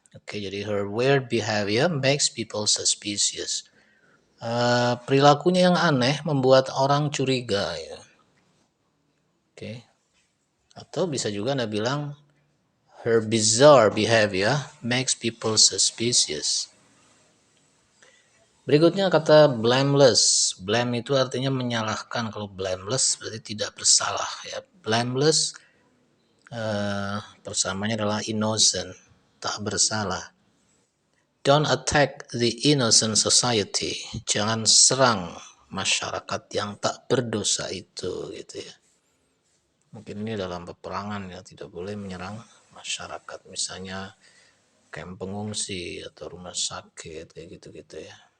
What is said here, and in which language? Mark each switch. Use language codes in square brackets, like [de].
[id] Oke, jadi [en] her weird behavior makes people suspicious. [id] Perilakunya yang aneh membuat orang curiga ya. Oke. Atau bisa juga Anda bilang [en] her bizarre behavior makes people suspicious. [id] Berikutnya kata blameless. Blame itu artinya menyalahkan. Kalau blameless berarti tidak bersalah ya. Blameless persamanya adalah innocent, tak bersalah. [en] Don't attack the innocent society. [id] Jangan serang masyarakat yang tak berdosa itu gitu ya. Mungkin ini dalam peperangan ya, tidak boleh menyerang masyarakat, misalnya kamp pengungsi atau rumah sakit kayak gitu-gitu ya.